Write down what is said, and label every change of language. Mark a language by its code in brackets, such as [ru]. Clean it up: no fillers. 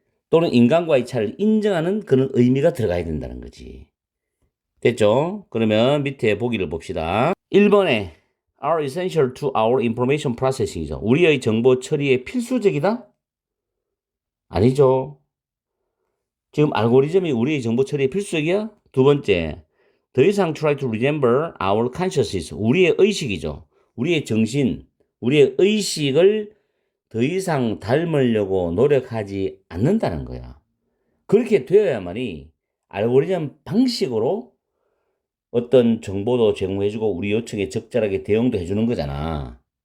[ko] 또는 인간과의 차이를 인정하는 그런 의미가 들어가야 된다는 거지. 됐죠? 그러면 밑에 보기를 봅시다. [en] 1번에 are essential to our information processing이죠. [ko] 우리의 정보 처리에 필수적이다? 아니죠. 지금 알고리즘이 우리의 정보 처리에 필수적이야? [en] 두 번째, [ko] 더 이상 [en] try to remember our consciousness. [ko] 우리의 의식이죠. 우리의 정신, 우리의 의식을 더 이상 닮으려고 노력하지 않는다는 거야. 그렇게 되어야만이 알고리즘 방식으로 어떤 정보도 제공해주고 우리 요청에 적절하게 대응도 해주는 거잖아.